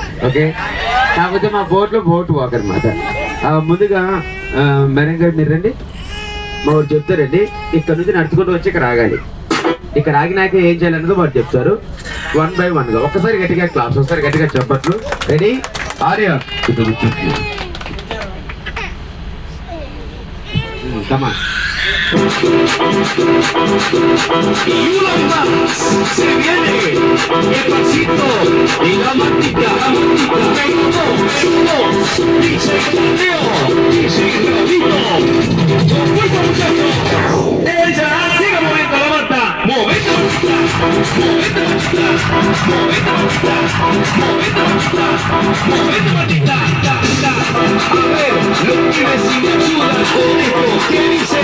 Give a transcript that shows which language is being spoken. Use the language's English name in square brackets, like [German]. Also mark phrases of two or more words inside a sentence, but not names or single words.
[Telugu] ఓకే, కాకపోతే మా బోట్ వాక్ అనమాట. ముందుగా మేడం గారు మీరు రండి, మా ఊరు చెప్తారండి. ఇక్కడ నుంచి నడుచుకుంటూ వచ్చి ఇక్కడ ఆగాలి. ఇక్కడ ఆగినాక ఏం చేయాలన్నది వాడు చెప్తారు [English] 1 by 1 [Telugu] గా. ఒక్కసారి గట్టిగా క్లాస్, ఒకసారి గట్టిగా చెప్పట్లు. రెడీ? ఆర్య కమా. [Spanish] Y una más se viene el pasito y la matita, me gustó, dice Leo, dice Gravito, fuerza muchachos, ella sigue moviendo la mata, movete matita, movete matita, movete matita, movete matita, movete matita, a ver, los pibes sin ayuda con esto, ¿qué dice?